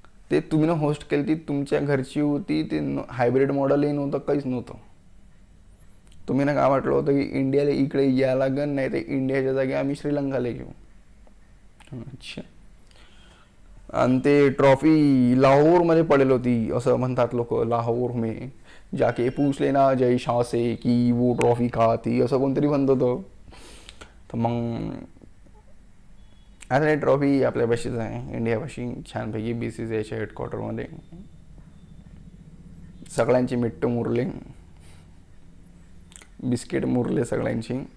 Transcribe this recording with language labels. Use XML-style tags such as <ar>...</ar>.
<mr>ते तुम्ही ना होस्ट केली ती तुमच्या घरची होती, ते हायब्रिड मॉडेलही नव्हतं, काहीच नव्हतं. तुम्ही ना काय वाटलं होतं की इंडियाला इकडे या लागन, नाही ते इंडियाच्या जागी आम्ही श्रीलंकाला घेऊ. अच्छा. आणि ते ट्रॉफी लाहोरमध्ये पडेल होती असं म्हणतात लोक.</mr> <hi>लाहोर में जाके पूछ लेना जय शाह से की वो ट्रॉफी कहाँ थी,</hi> <mr>असं कोणतरी म्हणत होतं. तर मग आता ही ट्रॉफी आपल्यापाशीच आहे, इंडियापाशी छानपैकी BCCIच्या हेडक्वार्टरमध्ये. सगळ्यांची मिट्ट मुरले, बिस्किट मुरले सगळ्यांची.</mr>